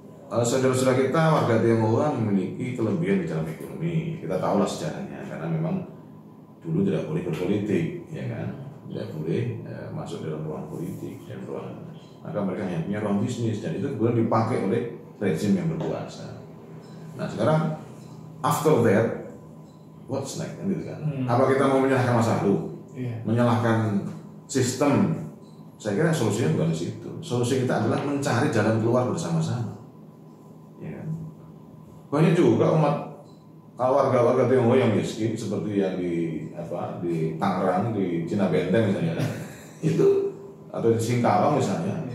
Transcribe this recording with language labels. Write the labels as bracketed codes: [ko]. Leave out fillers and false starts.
[id] Saudara-saudara kita warga Tionghoa memiliki kelebihan di dalam ekonomi, kita tahulah sejarahnya, karena memang dulu tidak boleh berpolitik, ya kan, tidak boleh masuk dalam ruang politik dan ruang, maka mereka hanya punya ruang bisnis, dan itu kemudian dipakai oleh rezim yang berkuasa. Nah sekarang [en] after that, what's next? [id] Gitu kan? Apa kita mau menyalahkan masa lalu, menyalahkan sistem? Saya kira solusinya bukan di situ. Solusi kita adalah mencari jalan keluar bersama-sama. Ya kan? Banyak juga warga-warga Tionghoa yang miskin seperti yang di Tangerang, di Cina Benteng misalnya, itu atau di Singkawang misalnya.